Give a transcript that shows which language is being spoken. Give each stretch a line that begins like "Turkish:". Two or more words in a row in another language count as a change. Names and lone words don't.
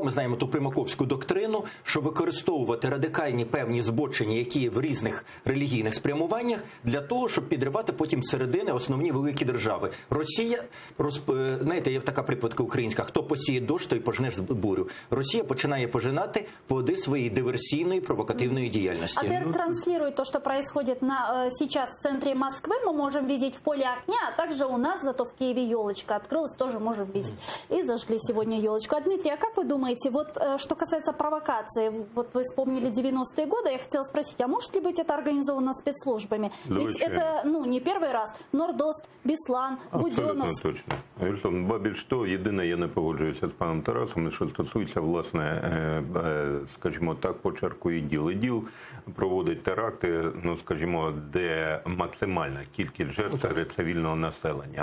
Ukrainian: Ми знаємо ту примаковську доктрину, що використовувати радикальні певні збочення, які в різних релігійних спрямуваннях, для того, щоб підривати потім середини основні великі держави. Росія, знаєте, є така припадка українська, хто посіє дощ, той пожне бурю. Росія починає пожинати плоди своєї диверсійної, провокативної діяльності.
Russian: АТР транслирует то, что происходит сейчас в центре Москвы. Мы можем видеть в поле огня, а также у нас зато в Киеве елочка открылась, тоже можем видеть. и зажгли сегодня елочку. А, Дмитрий, а как вы думаете, вот что касается провокации, вот вы вспомнили 90-е годы, я хотела спросить, а может ли быть это организовано спецслужбами? Ведь это, не первый раз. Нордост, Беслан, Буденновськ. Абсолютно точно.
Ukrainian: Вільсон, ба більш того, єдине, я не погоджуюся з паном Тарасом, що стосується, власне, скажімо так, почерку і діл. І діл проводить теракти, скажімо, де максимальна кількість жертв серед цивільного населення.